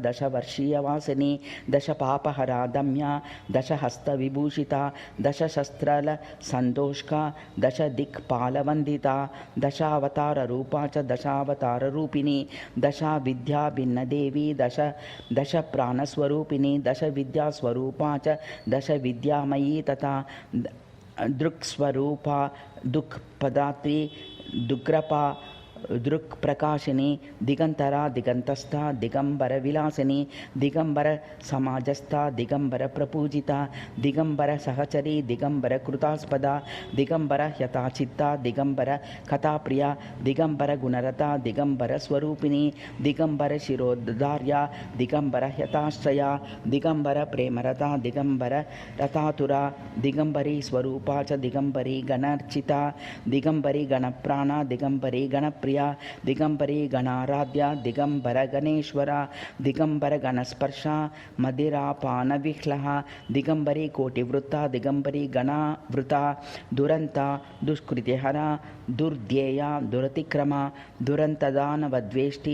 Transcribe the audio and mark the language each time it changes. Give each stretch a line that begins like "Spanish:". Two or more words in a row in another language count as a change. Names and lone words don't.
Sanskrit: दशवर्षीय वासिनी दशपापहरा दम्या दशहस्तविभूषिता दशशस्त्रल संदोष्का दशदिक्पालवंदिता दशावतार रूपा च दशावतार रूपिणी दशा विद्या भिन्न देवी दश प्राणस्वरूपिणी दश विद्या स्वरूपा च दश विद्यामयी तथा दृक्स्वरूपा दुःखपदात्री दुग्रपा दृक् प्रकाशिनी दिगंतरा दिगंतस्था दिगंबर विलासिनी दिगंबर समाजस्था दिगंबर प्रपूजिता दिगंबर सहचरी दिगंबर कृतास्पदा दिगंबर यथाचित्ता दिगंबर कथाप्रिया दिगंबर गुणरता दिगंबर स्वरूपिणी दिगंबर शिरोद्धार्या दिगंबर यथाश्रया दिगंबर प्रेमरता दिगंबर रथातुरा दिगंबरी स्वरूपा च दिगंबरी गणार्चिता दिगंबरी गणप्राणा दिगंबरी गणप्रिया दिगंबरी गणाराध्या दिगंबर गणेश्वरा दिगंबर गणस्पर्शा मदिरापान विह्लः दिगंबरी कोटिवृत्ता दिगंबरी गणावृता दुरंता दुष्कृतिहरा दुर्ध्येया दुरतिक्रमा दुरंतदानवद्वेष्टि